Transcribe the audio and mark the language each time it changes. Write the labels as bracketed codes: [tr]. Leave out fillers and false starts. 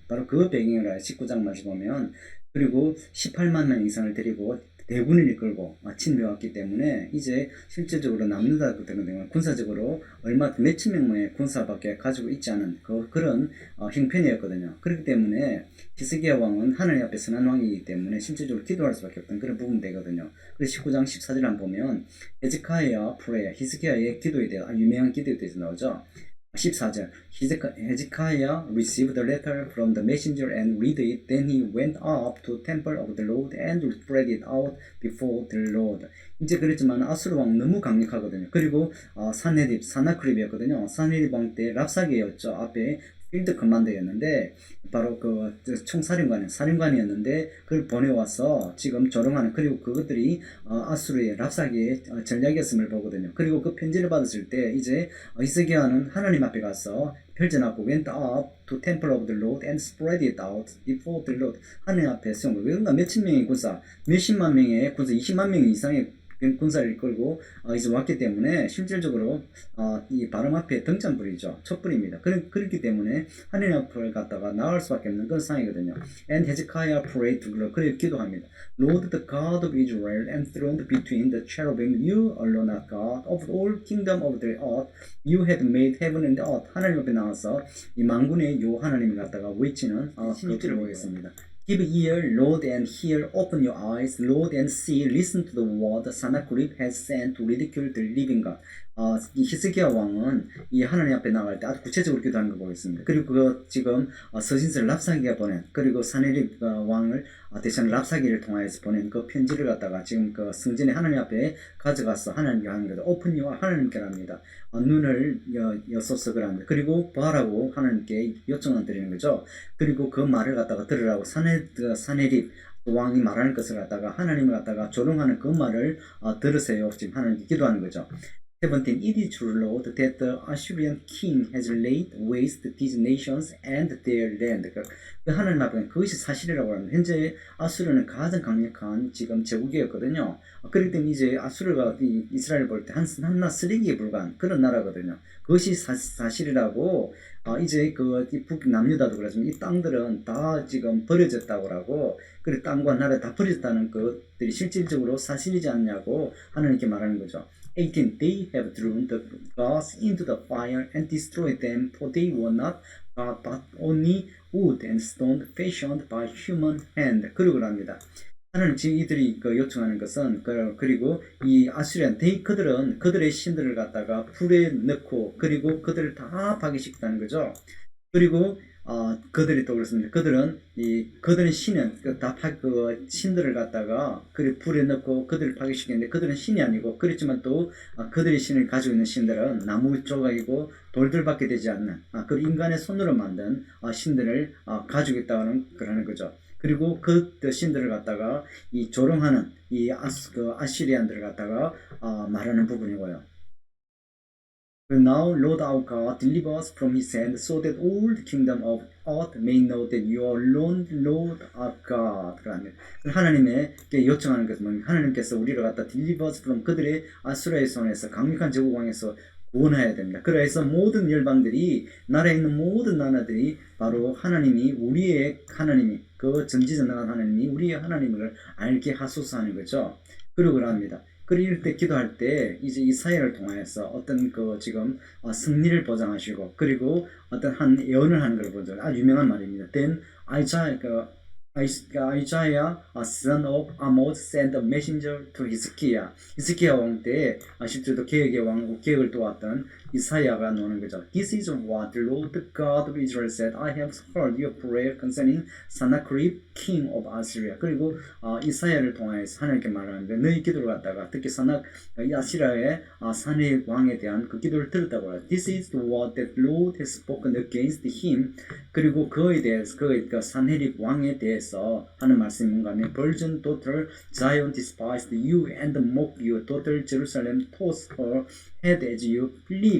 [ko] 바로 그 배경을 19장 말씀 보면 그리고 18만 명 이상을 데리고 대군을 이끌고 침략했기 때문에 이제 실질적으로 남유다 같은 경우는 군사적으로 얼마 몇천 명의 군사밖에 가지고 있지 않은 그런 형편이었거든요. 그렇기 때문에 히스기야 왕은 하나님 앞에 선한 왕이기 때문에 실질적으로 기도할 수밖에 없던 그런 부분 되거든요. 그래서 19장 14절 한번 보면 헤즈키야 프레야 히스기야의 기도에 대해 유명한 기도에 대해서 나오죠. 14절 [en] Hezekiah received the letter from the messenger and read it. Then he went up to the temple of the Lord and spread it out before the Lord. [ko] 이제 그랬지만 아수르 왕 너무 강력하거든요. 그리고 사나크립이었거든요. 사나크립 왕 때 랍사게였죠. 앞에 필드 커만더였는데 바로 그 사령관이었는데 그걸 보내와서 지금 조롱하는 그리고 그것들이 아수르의 랍사게의 전략이었음을 보거든요. 그리고 그 편지를 받았을 때 이제 히스기야는 하나님 앞에 가서 펼쳐놨고 [en] went up to temple of the Lord and spread it out before the Lord. [ko] 하나님 앞에 세운 거예요. 그러니까 몇천 명의 군사, 몇십만 명의 군사, 20만 명 이상의 군사를 이끌고 이제 왔기 때문에 실질적으로 이 바람 앞에 등잔불이죠. 촛불입니다. 그렇기 때문에 하나님 앞을 갖다가 나갈 수밖에 없는 그런 상황이거든요. [en] And Hezekiah prayed to God. [ko] 그래 기도합니다. [en] Lord, the God of Israel, enthroned between the cherubim, you alone are God of all kingdom of the earth. You had made heaven and earth. [ko] 하나님 앞에 나와서 이 만군의 요 하나님을 갖다가 외치는 16절을 보겠습니다. [en] Give ear, Lord, and hear. Open your eyes, Lord, and see. Listen to the word Sennacherib has sent to ridicule the living God. [ko] 이 히스기야 왕은 이 하나님 앞에 나갈 때 아주 구체적으로 기도하는 거 보겠습니다. 그리고 그 지금 서신서를 랍사기가 보낸 그리고 사네립 왕을 대신 랍사기를 통하여서 보낸 그 편지를 갖다가 지금 그 성전에 하나님 앞에 가져가서 하나님께 하는 거죠. [en] 오픈 유아 [ko] 하나님께 합니다. 눈을 여소서 그럽니다. 그리고 보라고 하나님께 요청을 드리는 거죠. 그리고 그 말을 갖다가 들으라고 사네립 왕이 말하는 것을 갖다가 하나님을 갖다가 조롱하는 그 말을 들으세요. 지금 하나님께 기도하는 거죠. 17. [en] It is true, Lord, that the Assyrian king has laid waste these nations and their land. [ko] 그 하나님 앞에 그것이 사실이라고 합니다. 현재 아수르는 가장 강력한 지금 제국이었거든요. 그렇기 때문에 이제 아수르가 이스라엘 볼 때 한낱 쓰레기에 불과한 그런 나라거든요. 그것이 사실이라고 이제 그 북남유다도 그렇지만 이 땅들은 다 지금 버려졌다고 하고 그리고 땅과 나라 다 버려졌다는 것들이 실질적으로 사실이지 않냐고 하나님께 말하는 거죠. 18. [en] They have thrown the gods into the fire and destroyed them, for they were not God, but only wood and stone fashioned by human hand. [ko] 그러고 합니다. 하나님 지금 이들이 요청하는 것은 그리고 이 아수리안 그들은 그들의 신들을 갖다가 불에 넣고 그리고 그들을 다 파괴시켰다는 거죠. 그리고 그들이 또 그렇습니다. 그들은 신은 신들을 갖다가 불에 넣고 그들을 파괴시켰는데 그들은 신이 아니고 그렇지만 또 그들의 신을 가지고 있는 신들은 나무 조각이고 돌들밖에 되지 않는 그 인간의 손으로 만든 신들을 가지고 있다는 그러는 거죠. 그리고 그 신들을 갖다가 이 조롱하는 이 아시리안들을 갖다가 말하는 부분이고요. [en] Now, Lord our God, deliver us from his hand, so that all the kingdom of earth may know that you are alone, Lord our God. [ko] 하나님께 요청하는 것은 하나님께서 우리를 갖다 [en] deliver us from [ko] 그들의 아수라의 손에서 강력한 제국왕에서 구원해야 됩니다. 그래서 모든 열방들이 나라에 있는 모든 나라들이 바로 하나님이 우리의 하나님이 그 전지전능한 하나님이 우리의 하나님을 알게 하소서 하는 거죠. 그러고 그럽니다. 그럴 때 기도할 때 이제 이사야를 통하여서 어떤 지금 승리를 보장하시고 그리고 어떤 한 예언을 하는 걸 보죠. 아주 유명한 말입니다. [en] Then Isaiah Isaiah, son of Amoz, sent a messenger to Hezekiah. [ko] 히스기야 왕 때 실제로 계획의 왕 계획을 도왔던 이사야가 나오는 거죠. [en] This is what the Lord God of Israel said. I have heard your prayer concerning Sennacherib, king of Assyria. [ko] 그리고 이사야를 통해서 하나님께 말하는데 너희 기도를 갖다가 특히 이 아시라의 산헤립 왕에 대한 그 기도를 들었다고 해요. This is what the Lord has spoken against him. 그리고 그에 대해서 그 산헤립 왕에 대해서 하는 말씀이 뭔가 하면 [en] Virgin daughter Zion despised you and mocked you. Daughter Jerusalem tossed her head as you flee.